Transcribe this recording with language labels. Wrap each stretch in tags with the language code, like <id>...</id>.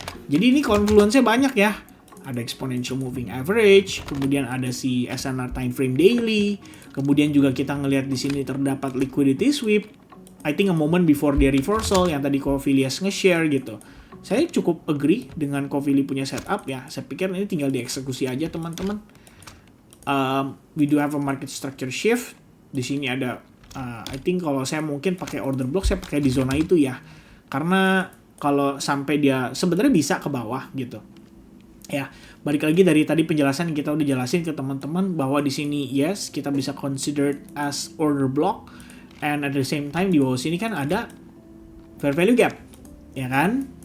<id>Jadi ini confluence-nya banyak ya. Ada exponential moving average, kemudian ada si SNR time frame daily, kemudian juga kita ngelihat di sini terdapat liquidity sweep.</id> <en>I think a moment before</en> <id>dia reversal yang tadi Covilias nge-share gitu. Saya cukup agree dengan Covili punya setup ya. Saya pikir ini tinggal dieksekusi aja teman-teman.</id> <en>We do have a market structure shift.</en> <id>Di sini ada</id> <en>I think</en> <id>kalau saya mungkin pakai order block, saya pakai di zona itu ya. Karena kalau sampai dia sebenarnya bisa ke bawah gitu. Ya, balik lagi dari tadi penjelasan yang kita udah jelasin ke teman-teman bahwa di sini yes, kita bisa consider as order block,</id> <en>and at the same time</en> <id>di bawah sini kan ada fair value gap, ya kan?</id>